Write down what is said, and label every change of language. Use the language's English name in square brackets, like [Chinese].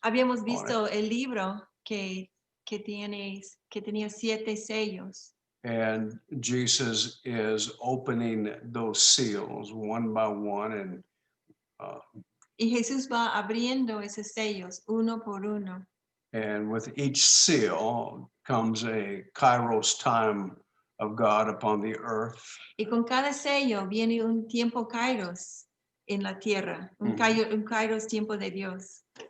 [Spanish] Habíamos visto el libro que tenía 7 sellos. [English] And Jesus is opening those seals one by one. And [Spanish] Y Jesús va abriendo esos sellos uno por uno. [English] and with each seal comes a kairos time of God upon the earth. [Spanish] Y con cada sello viene un tiempo kairos en la tierra, un kairos tiempo de Dios.